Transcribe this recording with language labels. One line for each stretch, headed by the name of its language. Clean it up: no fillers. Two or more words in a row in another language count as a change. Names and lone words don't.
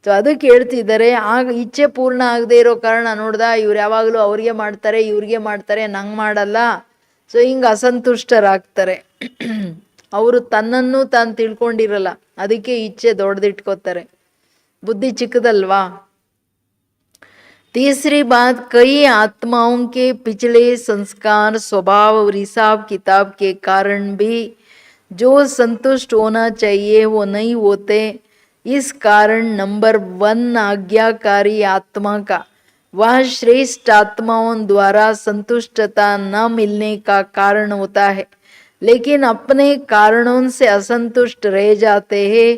Kannada: ಸೊ ಅದಕ್ಕೆ ಹೇಳ್ತಿದ್ದಾರೆ, ಆಗ ಇಚ್ಛೆ ಪೂರ್ಣ ಆಗದೆ ಇರೋ ಕಾರಣ ನೋಡ್ದ, ಇವ್ರು ಯಾವಾಗಲೂ ಅವ್ರಿಗೆ ಮಾಡ್ತಾರೆ, ಇವ್ರಿಗೆ ಮಾಡ್ತಾರೆ, ನಂಗೆ ಮಾಡಲ್ಲ. ಸೊ ಹಿಂಗೆ ಅಸಂತುಷ್ಟರಾಗ್ತಾರೆ. ಅವರು ತನ್ನನ್ನು ತಾನು ತಿಳ್ಕೊಂಡಿರಲ್ಲ, ಅದಕ್ಕೆ ಇಚ್ಛೆ ದೊಡ್ಡದಿಟ್ಕೋತಾರೆ. ಬುದ್ಧಿ ಚಿಕ್ಕದಲ್ವಾ.
Hindi: तीसरी बात, कई आत्माओं के पिछले संस्कार, स्वभाव और हिसाब किताब के कारण भी जो संतुष्ट होना चाहिए वो नहीं होते. इस कारण नंबर 1 आज्ञाकारी आत्मा का वह श्रेष्ठ आत्माओं द्वारा संतुष्टता न मिलने का कारण होता है, लेकिन अपने कारणों से असंतुष्ट रह जाते हैं.